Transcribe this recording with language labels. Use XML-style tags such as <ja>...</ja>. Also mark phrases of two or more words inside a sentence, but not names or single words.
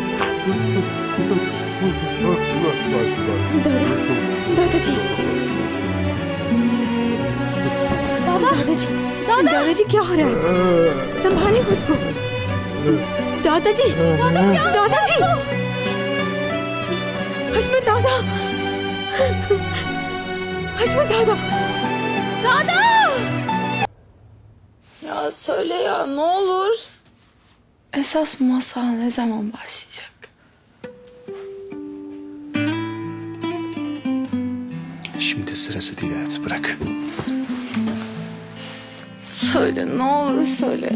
<hi>दादाजी दादाजी क्या हो रहा है? संभालिए खुद को। दादाजी दादाजी हशमत दादा, हशमत दादा, दादा!</hi> <tr>Ya söyle ya, ne olur. Esas masal ne zaman başlayacak? Şimdi sırası değil hayat. Bırak. Söyle, ne olur söyle.</tr>